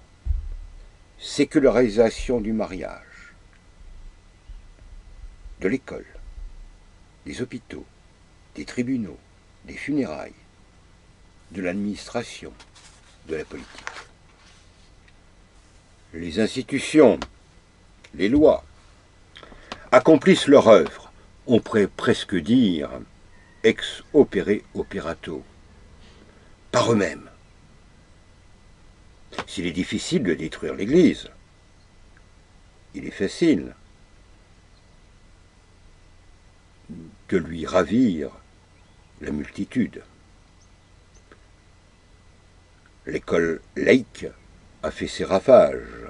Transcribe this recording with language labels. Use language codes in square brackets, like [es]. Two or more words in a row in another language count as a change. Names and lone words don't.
[fr] Sécularisation du mariage, de l'école, des hôpitaux, des tribunaux, des funérailles, de l'administration, de la politique. Les institutions, les lois, accomplissent leur œuvre, on pourrait presque dire [la] ex opere operato, [fr] par eux-mêmes. S'il est difficile de détruire l'Église, il est facile de lui ravir la multitude. L'école laïque a fait ses ravages.